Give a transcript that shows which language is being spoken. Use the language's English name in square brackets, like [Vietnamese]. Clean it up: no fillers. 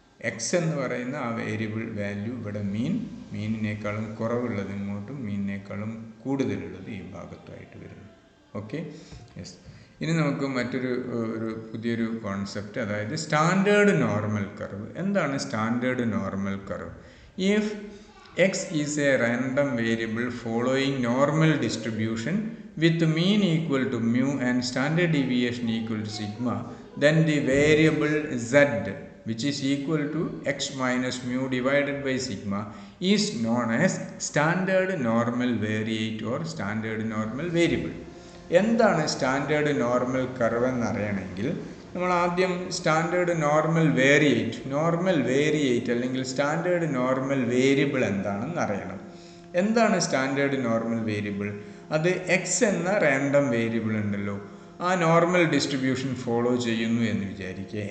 [Malayalam] X എന്ന് പറയുന്ന ആ വേരിയബിൾ വാല്യൂ ഇവിടെ മീനിനേക്കാളും കുറവുള്ളത് ഇങ്ങോട്ടും, മീനിനേക്കാളും കൂടുതലുള്ളത് ഈ ഭാഗത്തുമായിട്ട് വരുന്നു. Okay, yes. ഇനി നമുക്ക് പുതിയൊരു കോൺസെപ്റ്റ്, അതായത് സ്റ്റാൻഡേർഡ് നോർമൽ കർവ്. എന്താണ് standard normal curve? [English] If x is a random variable following normal distribution with mean equal to mu and standard deviation equal to sigma, then the variable z, which is equal to x minus mu divided by sigma, is known as standard normal variate or standard normal variable. [Malayalam] എന്താണ് standard normal curve എന്നറിയണമെങ്കിൽ നമ്മൾ ആദ്യം standard normal variate അല്ലെങ്കിൽ standard normal variable എന്താണെന്ന് അറിയണം. എന്താണ് standard normal variable? അത് X എന്ന random variable ഉണ്ടല്ലോ, ആ നോർമൽ ഡിസ്ട്രിബ്യൂഷൻ ഫോളോ ചെയ്യുന്നു എന്ന് വിചാരിക്കുക.